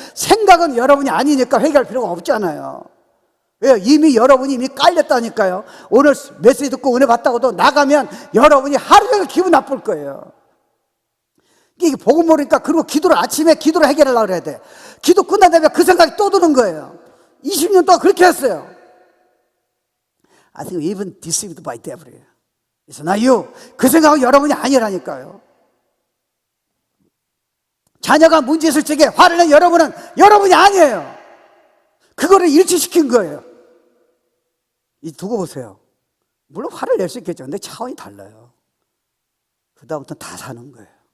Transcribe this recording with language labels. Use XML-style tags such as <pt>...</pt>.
<ko>생각은 여러분이 아니니까 회개할 필요가 없잖아요. 왜요? 이미 여러분이 이미 깔렸다니까요. 오늘 메시지 듣고 은혜 받다고도 나가면 여러분이 하루 종일 기분 나쁠 거예요. 이게 복음 모르니까. 그리고 기도를 아침에 기도를 해결하려고 그래야 돼. 기도 끝난 다음에 그 생각이 또 드는 거예요. 20년 동안 그렇게 했어요.</ko> <en>I think even deceived by devil. It's not you.</en> <ko>그 생각은 여러분이 아니라니까요. 자녀가 문제 있을 적에 화를 낸 여러분은 여러분이 아니에요. 그거를 일치시킨 거예요. 두고 보세요. 물론 화를 낼 수 있겠죠. 근데 차원이 달라요. 그 다음부터 다 사는 거예요.</ko>